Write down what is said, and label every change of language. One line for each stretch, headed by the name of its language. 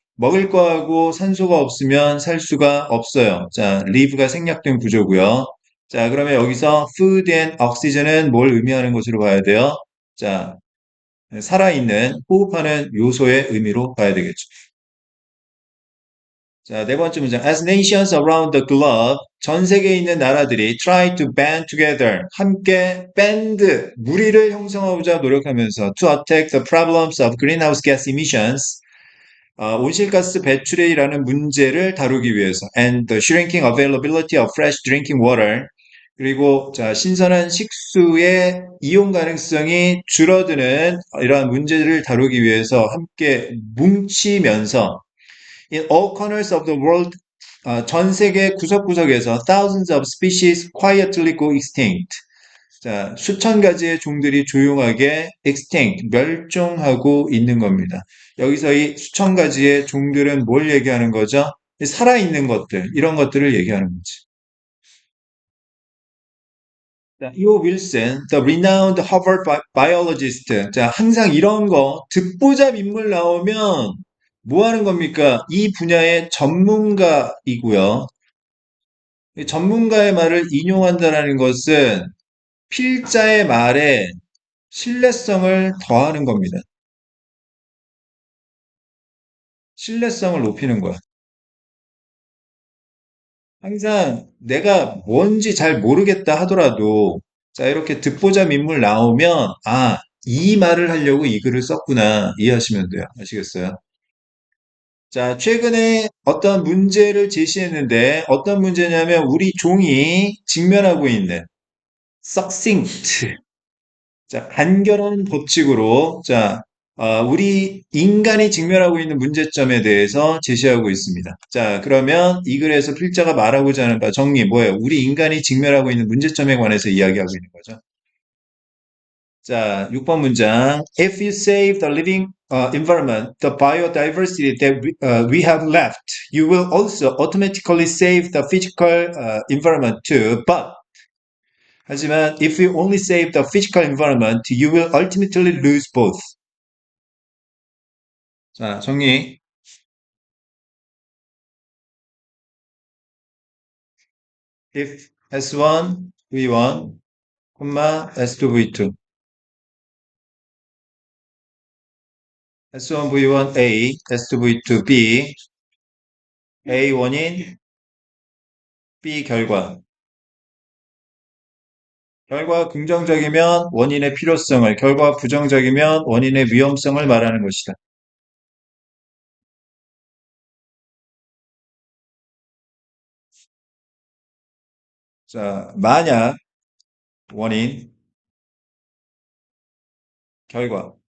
Korean: 먹을 거하고 산소가 없으면 살 수가 없어요. 자, live가 생략된 구조고요. 자, 그러면 여기서
English: food and oxygen
Korean: 은 뭘 의미하는 것으로 봐야 돼요? 자, 살아있는, 호흡하는 요소의 의미로 봐야 되겠죠. 자, 네 번째 문장.
English: As nations around the globe,
Korean: 전 세계에 있는 나라들이
English: try to band together,
Korean: 함께 밴드, 무리를 형성하고자 노력하면서
English: to attack the problems of greenhouse gas emissions,
Korean: 온실가스 배출이라는 문제를 다루기 위해서
English: and the shrinking availability of fresh drinking water,
Korean: 그리고 자, 신선한 식수의 이용 가능성이 줄어드는 이러한 문제를 다루기 위해서 함께 뭉치면서
English: In all corners of the world,
Korean: 전 세계 구석구석에서
English: thousands of species quietly go extinct.
Korean: 자, 수천 가지의 종들이 조용하게 extinct, 멸종하고 있는 겁니다. 여기서 이 수천 가지의 종들은 뭘 얘기하는 거죠? 살아있는 것들, 이런 것들을 얘기하는 거지.
English: 자, 이오 윌슨, the renowned Harvard biologist.
Korean: 자, 항상 이런 거 듣보잡 인물 나오면 뭐 하는 겁니까? 이 분야의 전문가이고요. 이 전문가의 말을 인용한다는 것은 필자의 말에 신뢰성을 더하는 겁니다. 신뢰성을 높이는 거야. 항상 내가 뭔지 잘 모르겠다 하더라도, 자, 이렇게 듣보잡 인물 나오면, 아, 이 말을 하려고 이 글을 썼구나. 이해하시면 돼요. 아시겠어요? 자, 최근에 어떤 문제를 제시했는데, 어떤 문제냐면, 우리 종이 직면하고 있는 succinct. 자, 간결한 법칙으로, 자, 우리 인간이 직면하고 있는 문제점에 대해서 제시하고 있습니다. 자, 그러면 이 글에서 필자가 말하고자 하는 바 정리 뭐예요? 우리 인간이 직면하고 있는 문제점에 관해서 이야기하고 있는 거죠. 자, 6번 문장.
English: If you save the living environment, the biodiversity that we have left, you will also automatically save the physical environment too. But
Korean: 하지만
English: if you only save the physical environment, you will ultimately lose both.
Korean: 자, 정리.
English: If S1 V1, S2 V2.
Korean: S1 V1 A, S2 V2 B, A 원인, B 결과. 결과 긍정적이면 원인의 필요성을, 결과 부정적이면 원인의 위험성을 말하는 것이다. 자, 만약 원인, 결과.